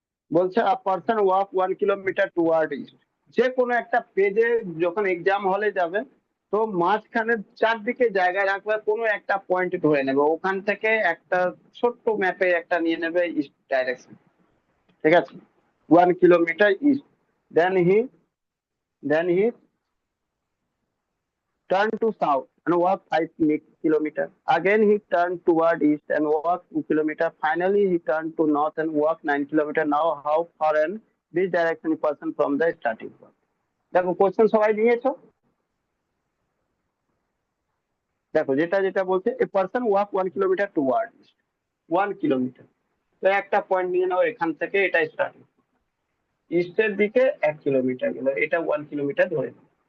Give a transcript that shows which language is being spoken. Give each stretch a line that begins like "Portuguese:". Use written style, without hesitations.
Bangla: বলছে
English: a person walk 1 kilometre toward east,
Bangla: যে কোনো একটা পেজে যখন এক্সাম হলে যাবে তো মাঝখানে চারদিকে জায়গায় রাখবে, কোনো একটা পয়েন্ট ধরে নেবে, ওখান থেকে একটা ছোট্ট ম্যাপে একটা নিয়ে নেবে ইস্ট ডাইরেকশন। ঠিক আছে,
English: 1 kilometre east, then he then he turned to south and walked 5 kilometers. Again, he turned toward east and walked 2 kilometers. Finally, he turned to north and walked 9 kilometers. Now, how far in this direction a person from the starting point?
Bangla: দেখো question সবাই নিয়েছো, দেখো যেটা যেটা বলছে
English: a person walk 1 kilometre toward east,
Bangla: 1 kilometre, তো একটা point নিয়ে নাও, এখান থেকে এটা স্টার্ট, ইস্টের দিকে 1 কিলোমিটার গেল, এটা 1 কিলোমিটার ধরে নাও।